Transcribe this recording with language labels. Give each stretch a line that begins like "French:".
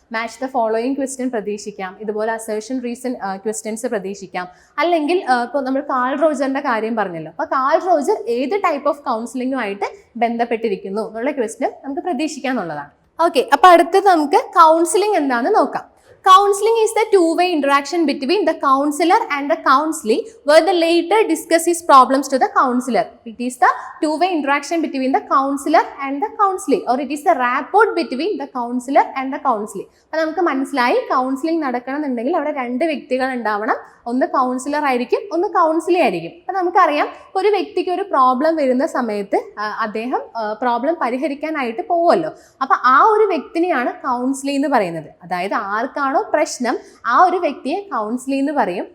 English: match the following question
Malayalam: പ്രതീക്ഷിക്കാം, ഇതുപോലെ
English: Assertion reason questions പ്രതീക്ഷിക്കാം.
Malayalam: അല്ലെങ്കിൽ ഇപ്പോൾ നമ്മൾ കാൾ റോജറിന്റെ കാര്യം പറഞ്ഞല്ലോ, അപ്പോൾ കാൾ റോജർ ഏത് ടൈപ്പ് ഓഫ് കൗൺസിലിംഗുമായിട്ട് ബന്ധപ്പെട്ടിരിക്കുന്നു എന്നുള്ള ക്വസ്റ്റ്യൻ നമുക്ക് പ്രതീക്ഷിക്കാം എന്നുള്ളതാണ്. ഓക്കെ, അപ്പോൾ അടുത്തത് നമുക്ക് കൗൺസിലിംഗ് എന്താണെന്ന് നോക്കാം.
English: Counseling is the two-way interaction between the counselor and the counselee, where the latter discusses problems to the counselor. It is the two-way interaction between the counselor and the counselee, or it is the rapport between the counselor and the counselee.
Malayalam: അപ്പോൾ നമുക്ക് മനസ്സിലായി counselling നടക്കണമെന്നുണ്ടെങ്കിൽ അവിടെ രണ്ട് വ്യക്തികൾ ഉണ്ടാവണം. ഒന്ന് councillor ആയിരിക്കും, ഒന്ന് കൗൺസിലി ആയിരിക്കും. അപ്പം നമുക്കറിയാം ഒരു വ്യക്തിക്ക് ഒരു പ്രോബ്ലം വരുന്ന സമയത്ത് അദ്ദേഹം പ്രോബ്ലം പരിഹരിക്കാനായിട്ട് പോവുമല്ലോ. അപ്പം ആ ഒരു വ്യക്തിനെയാണ് കൗൺസിലി എന്ന് പറയുന്നത്. അതായത് ആർക്കാണോ പ്രശ്നം ആ ഒരു വ്യക്തിയെ കൗൺസിലി എന്ന് പറയും.